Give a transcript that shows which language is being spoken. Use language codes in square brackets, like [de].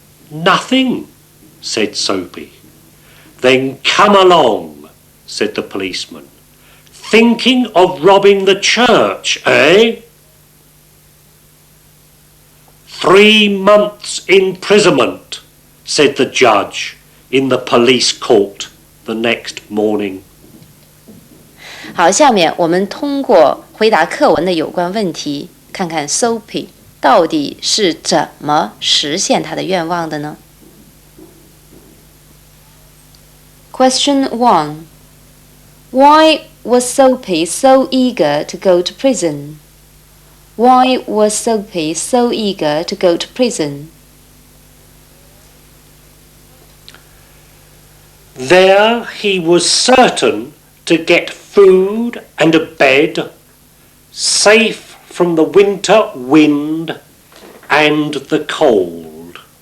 [en] "Nothing," said Soapy. "Then come along," said the policeman. "Thinking of robbing the church, eh?" 3 months imprisonment, said the judge in the police court the next morning. [zh] 好，下面我们通过回答课文的有关问题，看看 Soapy 到底是怎么实现他的愿望的呢？ [en] Question 1. Why was Soapy so eager to go to prison? Why was Soapy so eager to go to prison? There he was certain to get food and a bed, safe from the winter wind and the cold.